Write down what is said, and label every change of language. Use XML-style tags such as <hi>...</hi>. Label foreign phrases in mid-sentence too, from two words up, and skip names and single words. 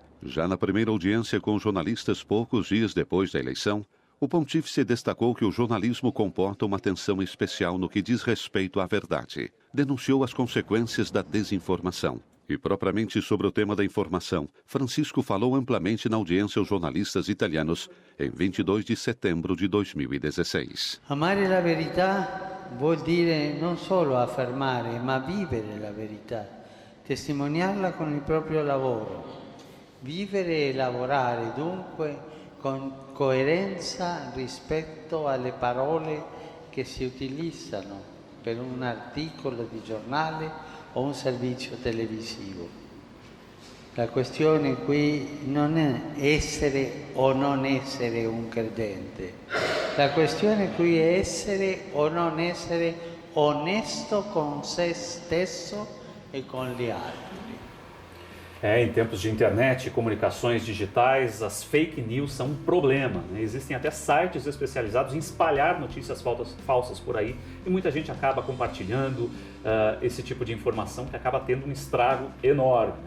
<pt>Já na primeira audiência com jornalistas poucos dias depois da eleição, o pontífice destacou que o jornalismo comporta uma atenção especial no que diz respeito à verdade. Denunciou as consequências da desinformação. E propriamente sobre o tema da informação, Francisco falou amplamente na audiência aos jornalistas italianos em 22 de setembro de 2016.</pt> <it>Amare la verità vuol dire non solo affermare, ma vivere la verità, testimoniarla con il proprio lavoro. Vivere e lavorare dunque con coerenza rispetto alle parole che si utilizzano per un articolo di giornale o un servizio televisivo. La questione qui non è essere o non essere un credente, la questione qui è essere o non essere onesto con se stesso e con gli altri.</it> <pt>Em tempos de internet, comunicações digitais, as</pt> <en>fake news</en> <pt>são um problema, né? Existem até sites especializados em espalhar notícias falsas por aí e muita gente acaba compartilhando esse tipo de informação que acaba tendo um estrago enorme, né?</pt>